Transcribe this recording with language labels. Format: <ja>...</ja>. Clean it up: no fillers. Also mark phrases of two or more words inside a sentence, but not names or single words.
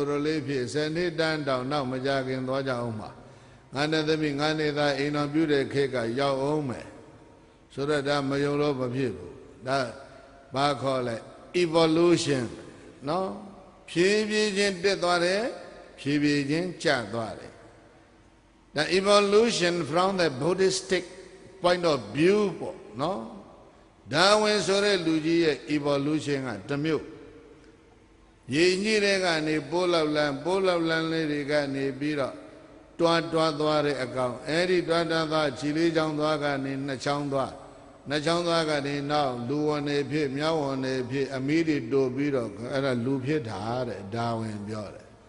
<my>ရလေးဖြစ်စနေတန်းတောင်နောက်မကြခင်သွားကြအောင်မှာငါနဲ့သမီးငါနဲ့သားအိမ်တော်ပြုတဲ့ခေတ်ကရောက်အောင်မယ်ဆိုတော့ဒါမယုံ လို့မဖြစ်ဘူးဒါဘာခေါ်လဲ evolution နော်ဖြည်းဖြည်းချင်းတက်သွားတယ်ဖြည်းဖြည်းချင်းကျသွားတယ်ဒါ evolution</my> <en>from the Buddhistic point of view</en> <my>ပေါ့နော်ဒါဝင်ဆိုတဲ့လူကြီးရဲ့ evolution ကတစ်မျိုးရည်ညှိတဲ့ကနေပိုးလောက်လန်းလေးတွေကနေပြီးတော့တွားသွားတဲ့အကောင်အဲ့ဒီတွားသွားခြေလေးချောင်းသွားကနေနှစ်ချောင်းသွားကနေနောက်လူဝန်နေဖြစ်မြောက်ဝန်နေဖြစ်အမီးတွေတိုးပြီးတော့အဲ့ဒါလူဖြစ်တာတဲ့ဒါဝင်ပြောတယ်</my>